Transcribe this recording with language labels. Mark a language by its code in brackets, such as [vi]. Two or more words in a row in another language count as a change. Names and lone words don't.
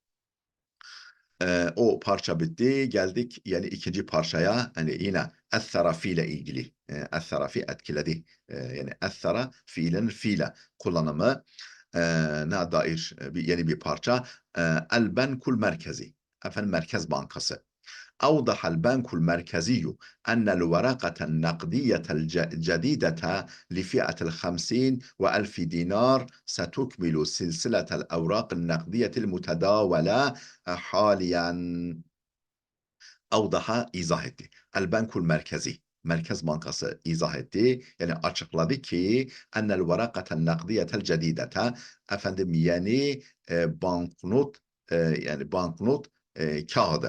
[tr] O parça bitti. Geldik yani ikinci parçaya. Hani yine ethara fiile ilgili. [ar] أثر في etkiledi. [tr] Yani ethara fiilin fiile kullanımı ne dair yeni bir parça. [ar] البنك المركزي. [tr] Efendim Merkez Bankası. [ar] أوضح البنك المركزي أن الورقة النقدية الجديدة لفئة الخمسين وألف دينار ستكمل سلسلة الأوراق النقدية المتداولة حاليا. أوضح [tr] izah etti. [ar] البنك المركزي. [tr] Merkez Bankası izah etti. Yani açıkladı ki [ar] أن الورقة النقدية الجديدة, [tr] efendim yeni banknot, yani banknot kağıdı.